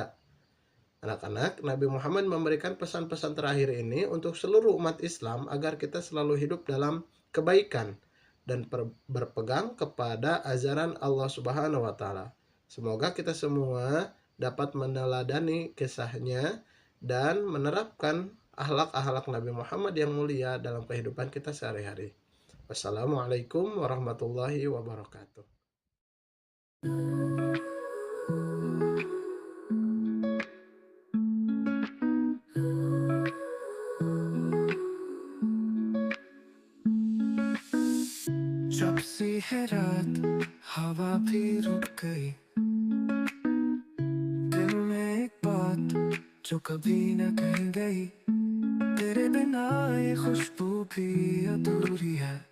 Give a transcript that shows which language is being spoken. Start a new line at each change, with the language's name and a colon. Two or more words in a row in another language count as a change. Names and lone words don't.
Indonesian: Anak-anak, Nabi Muhammad memberikan pesan-pesan terakhir ini untuk seluruh umat Islam agar kita selalu hidup dalam kebaikan dan berpegang kepada ajaran Allah
Arabic: سبحانه وتعالى.
Indonesian: Semoga kita semua dapat meneladani kisahnya dan menerapkan akhlak-akhlak Nabi Muhammad yang mulia dalam kehidupan kita sehari-hari.
Arabic: والسلام عليكم ورحمة الله وبركاته.
Hindi: जब सी है रात हवा भी रुक गई, दिल में एक बात जो कभी न कही गई, तेरे बिना ये खुशबू भी अधूरी है,